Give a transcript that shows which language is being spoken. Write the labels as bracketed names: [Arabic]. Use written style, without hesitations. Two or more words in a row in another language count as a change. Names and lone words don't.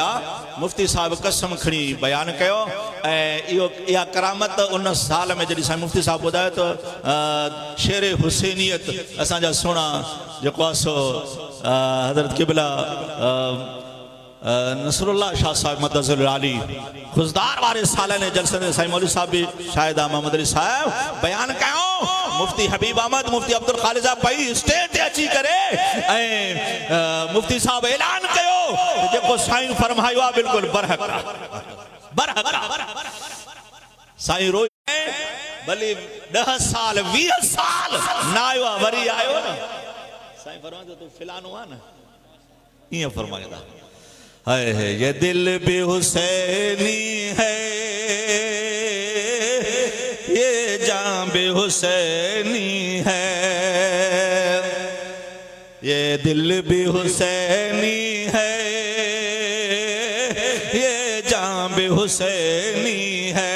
[Sindhi] मुफ्ती साहब कसम खणी बयान कयो ऐं इहा करामत उन साल में जॾहिं साईं मुफ्ती साहब ॿुधायो त शेर हुसैनियत असांजा सुहिणा जेको आहे सो हज़रत क़िबला नसरुल्लाह शाह साहब मदज़ुल आली खुशदार वारे साल ने जलसे में साईं मौलवी साहब भी शाहिद मोहम्मद अली साहब बयान कयो। मुफ्ती हबीब अहमद मुफ्ती अब्दुल खालिद साहब पई स्टेज ते अची करे ऐं मुफ्ती साहब ऐलान कयो जेको साईं फरमायो आहे बिल्कुल बरहक साईं रोज भली 10 साल 20 साल ना आयो आहे, वरी आयो न साईं फरमायो तू फिलानो आहे न, ईअं फरमाईंदा। [Urdu] ہے یہ دل بھی حسینی ہے، یہ جان بھی حسینی ہے، یہ دل بھی حسینی ہے، یہ جان بھی حسینی ہے.